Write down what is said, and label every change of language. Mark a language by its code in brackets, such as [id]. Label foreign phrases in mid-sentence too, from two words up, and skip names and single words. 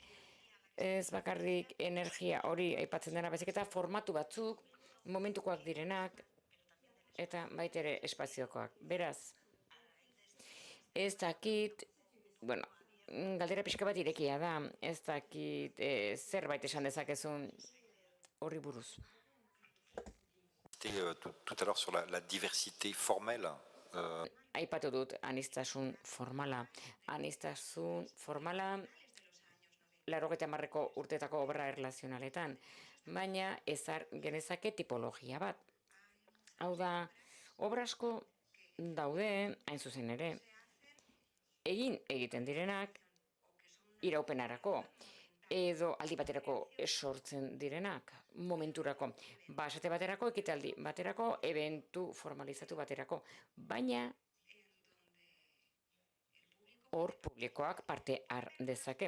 [eu] Ez bakarrik energia hori aipatzen dena, baizik eta formatu batzuk, momentukoak direnak, eta baitere espaziokoak. Beraz, ez dakit, bueno, galdera pixka bat irekia da, ez dakit zerbait esan dezakezun horri buruz. [fr] Tout à l'heure sur la diversité formelle. [eu] Aipatu dut aniztasun formala. Aniztasun formala 80ko urtetako obra erlazionaletan, baina ezar genezake tipologia bat. Hau da, obra asko daude, hain zuzen ere, egiten direnak iraupenarako, edo aldi baterako sortzen direnak, momenturako, basate baterako, ekitaldi baterako, eventu formalizatu baterako, baina hor publikoak parte har dezake.